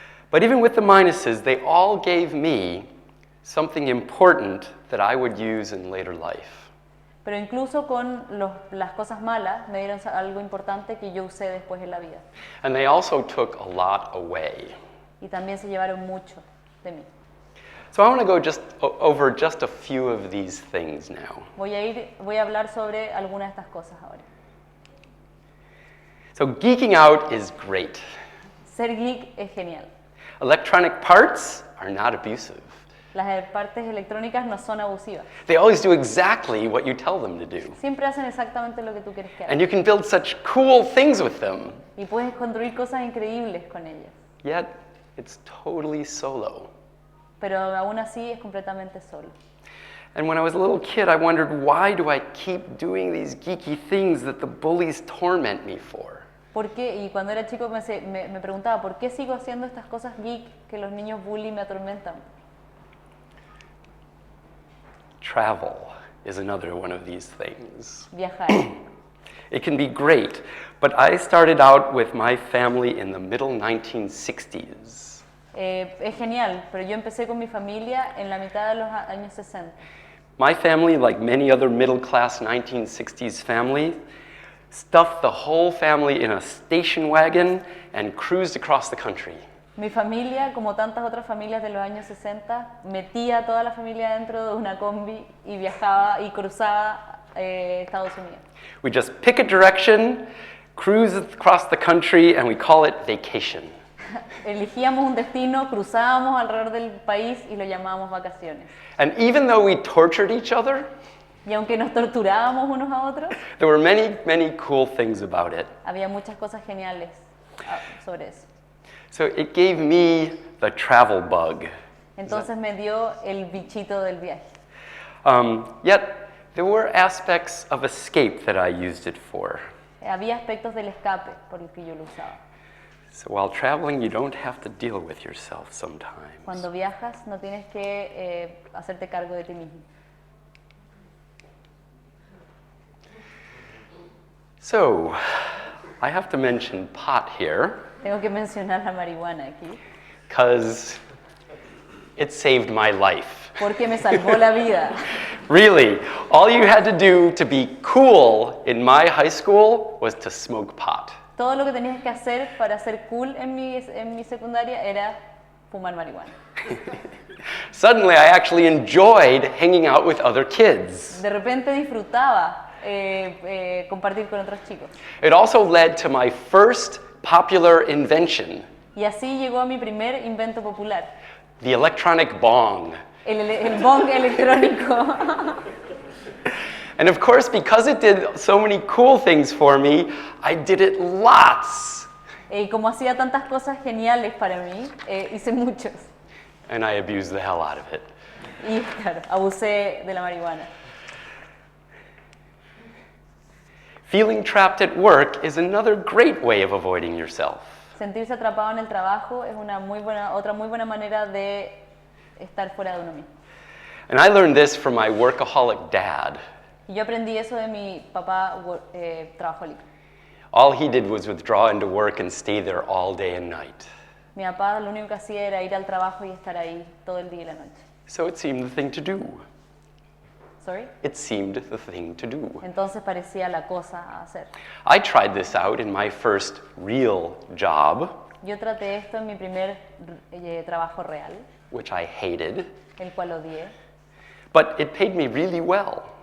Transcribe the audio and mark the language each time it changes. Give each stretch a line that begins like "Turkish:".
English: But even with the minuses, they all gave me something important that I would use in later life.
Spanish: Pero incluso con las cosas malas me dieron algo importante que yo usé después en la vida.
English: And they also took a lot away.
Spanish: Y también se llevaron mucho de mí.
English: So I want to go over just a few of these things now.
Spanish: Voy a hablar sobre algunas de estas cosas ahora.
English: So geeking out is great.
Spanish: Ser geek es genial.
English: Electronic parts are not abusive.
Spanish: Las partes electrónicas no son abusivas.
English: They always do exactly what you tell them to do.
Spanish: Siempre hacen exactamente lo que tú quieres que hagan.
English: And you can build such cool things with them.
Spanish: Y puedes construir cosas increíbles con ellas.
English: Yet, it's totally solo.
Spanish: Pero aún así es completamente solo.
English: And when I was a little kid, I wondered, why do I keep doing these geeky things that the bullies torment me for?
Spanish: ¿Por qué? Y cuando era chico me preguntaba, ¿por qué sigo haciendo estas cosas geek que los niños bully me atormentan?
English: Travel is another one of these things.
Spanish: Viajar.
English: It can be great, but I started out with my family in the middle 1960s.
Spanish: Es genial, pero yo empecé con mi familia en la mitad de los años 60.
English: My family, like many other middle-class 1960s families, stuffed the whole family in a station wagon and cruised across the country.
Spanish: Mi familia, como tantas otras familias de los años 60, metía a toda la familia dentro de una combi y viajaba y cruzaba Estados Unidos.
English: We just pick a direction, cruise across the country, and we call it vacation.
Spanish: Elegíamos un destino, cruzábamos alrededor del país y lo llamábamos vacaciones.
English: And even though we tortured each other,
Spanish: Y aunque nos torturábamos unos a otros,
English: there were many, many cool things about it.
Spanish: había muchas cosas geniales sobre eso.
English: So it gave me the travel bug.
Spanish: Entonces me dio el bichito del viaje.
English: Yet, there were aspects of escape that I used it for.
Spanish: Había aspectos del escape por los que yo lo usaba.
English: So while traveling, you don't have to deal with yourself sometimes.
Spanish: Cuando viajas no tienes que hacerte cargo de ti mismo.
English: So, I have to mention pot here,
Spanish: Tengo que mencionar la marihuana aquí,
English: because it saved my life.
Spanish: porque me salvó la vida.
English: Really, all you had to do to be cool in my high school was to smoke pot.
Spanish: Todo lo que tenías que hacer para ser cool en mi secundaria era fumar marihuana.
English: Suddenly, I actually enjoyed hanging out with other kids.
Spanish: De repente disfrutaba compartir con otros chicos.
English: It also led to my first popular invention,
Spanish: Y así llegó a mi primer invento popular,
English: the electronic bong.
Spanish: el bong electrónico.
English: And of course, because it did so many cool things for me, I did it lots.
Spanish: Y como hacía tantas cosas geniales para mí, hice muchos.
English: And I abused the hell out of it.
Spanish: Y claro, abusé de la marihuana.
English: Feeling trapped at work is another great way of avoiding yourself.
Spanish: Sentirse atrapado en el trabajo es otra muy buena manera de estar fuera de uno mismo.
English: And I learned this from my workaholic dad.
Spanish: Y yo aprendí eso de mi papá trabajólico.
English: All he did was withdraw into work and stay there all day and night.
Spanish: Mi papá lo único que hacía era ir al trabajo y estar ahí todo el día y la noche.
English: So it seemed the thing to do. Sorry? It seemed the thing to do.
Spanish: Entonces parecía la cosa a hacer.
English: I tried this out in my first real job,
Spanish: Yo traté esto en mi primer trabajo real,
English: which I hated,
Spanish: el cual odié,
English: but it paid me really well.